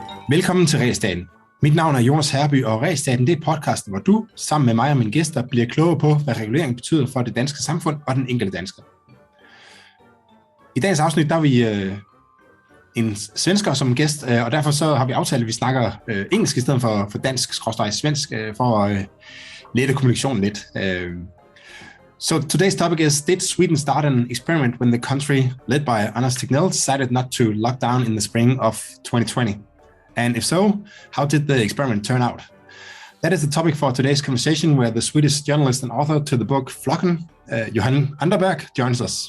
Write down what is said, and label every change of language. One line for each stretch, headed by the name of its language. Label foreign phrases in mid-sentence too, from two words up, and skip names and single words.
Danish: Velkommen til Ræsstaten. Mit navn er Jonas Herby, og Ræsstaten det er podcasten, hvor du, sammen med mig og mine gæster, bliver klogere på, hvad regulering betyder for det danske samfund og den enkelte dansker. I dagens afsnit der er vi en svensker som gæst, og derfor så har vi aftalt, at vi snakker engelsk i stedet for dansk/svensk, for at lette kommunikationen lidt.
English: So today's topic is, did Sweden start an experiment when the country, led by Anders Tegnell, decided not to lock down in the spring of 2020? And if so, how did the experiment turn out? That is the topic for today's conversation, where the Swedish journalist and author to the book Flocken, Johan Anderberg, joins us.